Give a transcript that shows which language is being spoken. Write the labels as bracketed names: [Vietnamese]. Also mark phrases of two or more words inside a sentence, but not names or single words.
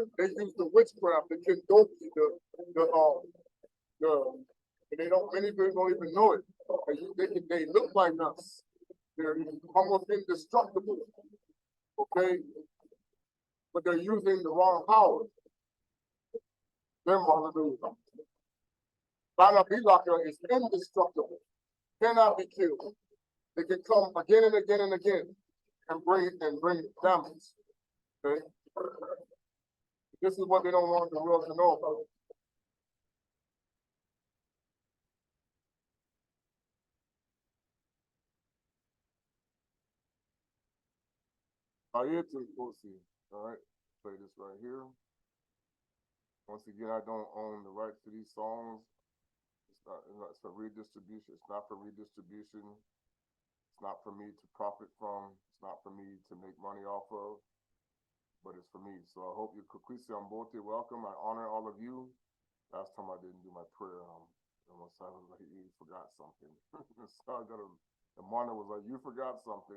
[English] They use the witchcraft, the Kindoki, they don't. Many people don't even know it. They look like us. They're almost indestructible. Okay, but they're using the wrong power. Them hallelujah. Bana Bilaka is indestructible. Cannot be killed. They can come again and again and again and bring damage. Okay? This is what they don't want the world to know about. Bayate nKosi. All right, play this right here. Once again, I don't own the rights to these songs. It's for redistribution. It's not for redistribution. It's not for me to profit from. It's not for me to make money off of. But it's for me. So I hope you nKusuwa mbotika, welcome. I honor all of you. Last time I didn't do my prayer. Almost I was like, you forgot something. So I got the monitor was like, you forgot something.